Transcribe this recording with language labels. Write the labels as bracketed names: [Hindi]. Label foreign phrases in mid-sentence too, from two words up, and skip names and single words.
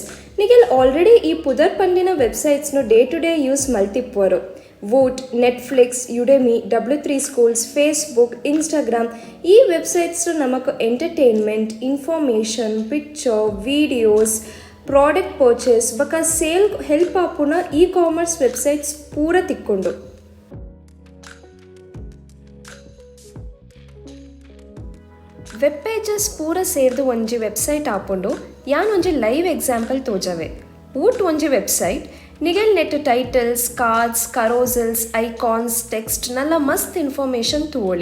[Tulu] ನಿಗೆಲ್ ಆಲ್ರೆಡಿ ಈ ಪುದರ್ ಪಂಡಿನ ವೆಬ್ಸೈಟ್ಸ್ನು [English] day to day use [Tulu] ಮಲ್ತಿಪ್ಪುವರು. ವೂಟ್, ನೆಟ್ಫ್ಲಿಕ್ಸ್, ಯುಡೆಮಿ, W3 ಸ್ಕೂಲ್ಸ್, ಫೇಸ್ಬುಕ್, ಇನ್ಸ್ಟಾಗ್ರಾಮ್ ಈ ವೆಬ್ಸೈಟ್ಸ್ನು ನಮಕ್ [English] entertainment, information, picture, videos, product purchase [Tulu] ಬಕ [English] sale help [Tulu] ಆಪುನ [English] e-commerce websites [Tulu] ಪೂರ ತಿಕ್ಕೊಂಡು. [English] web pages [Tulu] ಪೂರ ಸೇರ್ದು ಒಂಜಿ ವೆಬ್ಸೈಟ್ ಆಪುಂಡು ಯಾನ್ ಒಂಜಿ [English] live example [Tulu] ತೋಜವೆ. ಊಟ್ ಒಂಜಿ ವೆಬ್ಸೈಟ್ ನಿಗೆಲ್ ನೆಟ್ [English] titles, cards, carousels, icons, text [Tulu] ನಲ್ಲ ಮಸ್ತ್ ಇನ್ಫಾರ್ಮೇಷನ್ ತೂವೊಳಿ.